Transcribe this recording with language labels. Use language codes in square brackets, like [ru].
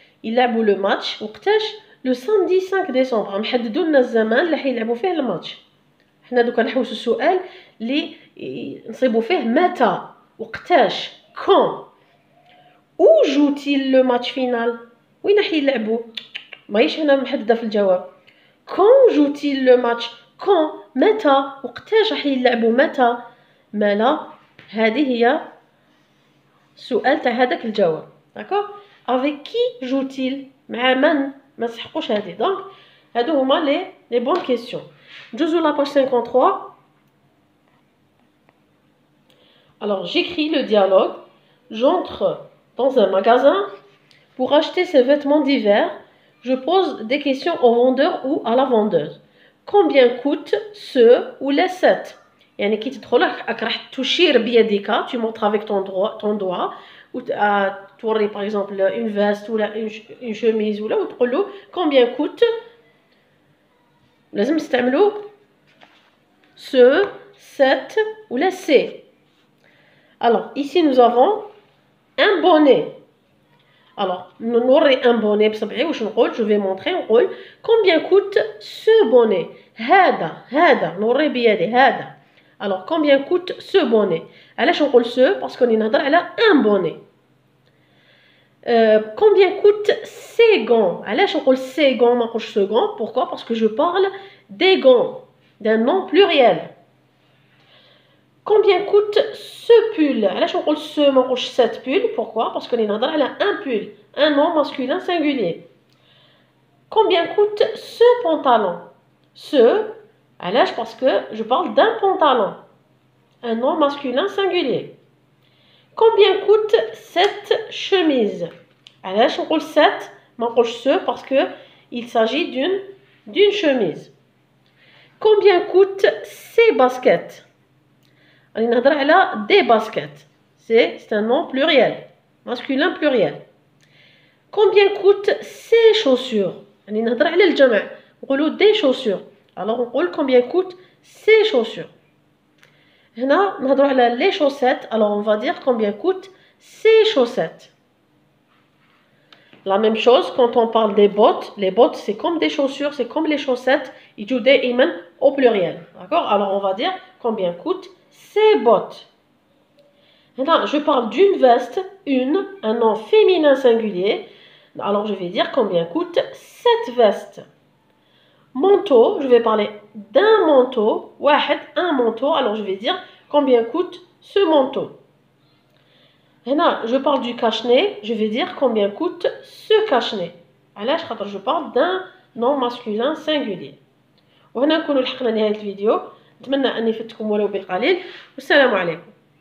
[fr] يلعبوا le match وقتاش؟ le samedi 5 décembre. [ar] محددوا لنا الزمان اللي حيلعبوا فيه الماتش. حنا دوكا نحوسوا السؤال اللي نصيبوا فيه متى وقتاش. [fr] Quand? Où joue-t-il le match final? [ar] وين حيلعبوا؟ ماهيش هنا محددة في الجواب. [fr] Quand joue-t-il le match? Quand? [ar] متى؟ وقتاش راح يلعبوا متى؟ مالا هذه هي السؤال تاع هذاك الجواب. [fr] D'accord? Avec qui joue-t-il? [ar] مع من؟ ما تسحقوش هذه. دونك هادو هما [fr] les bonnes questions. [ar] ندوزو [fr] la page 53. Alors j'écris le dialogue. J'entre dans un magasin pour acheter ces vêtements d'hiver. Je pose des questions au vendeur ou à la vendeuse. Combien coûtent ceux ou les sets? [ar] يعني كي تدخل راح تشير بيدك, [fr] tu montres avec ton doigt ou توري par exemple une veste ou une chemise ou [ar] تقول له [fr] combien coûte. [ar] لازم نستعملوا [fr] ce, set ou les c'est. Alors ici nous avons un bonnet. [ar] Alors نوري [fr] un bonnet [ar] بصبعي واش نقول. [fr] Je vais montrer. نقول combien coûte ce bonnet. [ar] هذا نوري بيدي هذا. [fr] Alors combien coûte ce bonnet? [ar] علاش نقول ce? [fr] parce qu'on [ar] نهضر [fr] على un bonnet. Combien coûte ces gants? [ar] علاش نقول [fr] ces gants [ar] ما نقولش [fr] ce gant? Pourquoi? Parce que je parle des gants d'un nom pluriel. Combien coûte ce pull? [ar] علاش نقول ce ما نقولش [fr] cette pull? Pourquoi? Parce que [ar] نهضر على [fr] un pull, un nom masculin singulier. Combien coûte ce pantalon? [ar] Ce, علاش? [fr] Parce que je parle d'un pantalon, un nom masculin singulier. Combien coûte cette chemise? [ar] علاش نقول cette ما نقولش ce? [fr] Parce que il s'agit d'une chemise. Combien coûte ces baskets? [ar] راني نهضر على des baskets. [fr] C'est un nom pluriel, masculin pluriel. Combien coûte ces chaussures? [ar] راني نهضر على الجمع. نقولوا [fr] des chaussures. Alors on نقول combien coûte ces chaussures. [ar] هنا نهضروا على [fr] les chaussettes. Alors on va dire combien coûte ces chaussettes. La même chose quand on parle des bottes. Les bottes c'est comme des chaussures, c'est comme les chaussettes. [ar] يجوا دائما [fr] au pluriel. D'accord? Alors on va dire combien coûte ces bottes. Maintenant, je parle d'une veste, un nom féminin singulier. Alors je vais dire combien coûte cette veste. Manteau, je vais parler d'un manteau. Un manteau. Alors je vais dire combien coûte ce manteau. Maintenant, je parle du cache-nez. Je vais dire combien coûte ce cache-nez. Alors je parle d'un nom masculin singulier. [ar] وهنا نكونوا لحقنا نهاية الفيديو. نتمنى أني فدتكم ولو بقليل. والسلام عليكم.